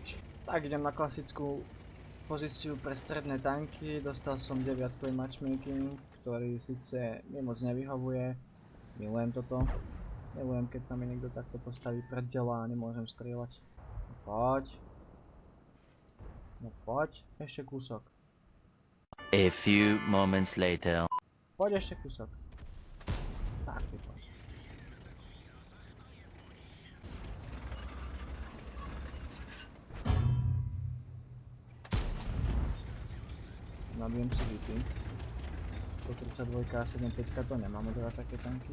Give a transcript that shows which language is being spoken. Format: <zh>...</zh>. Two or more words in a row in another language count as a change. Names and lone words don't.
<sk>Tak idem na klasickú pozíciu pre stredné tanky, dostal som 9-kový matchmaking, ktorý síce mi moc nevyhovuje, milujem toto. Milujem, keď sa mi niekto takto postaví pred dela a nemôžem strieľať. No poď. No poď. Ešte kúsok.</sk> <en>A few moments later.</en> <sk>Poď ešte kúsok. Tak, ty poď. Nabijem si hity. 132 a 75 to nemám odhrať také tanky.</sk>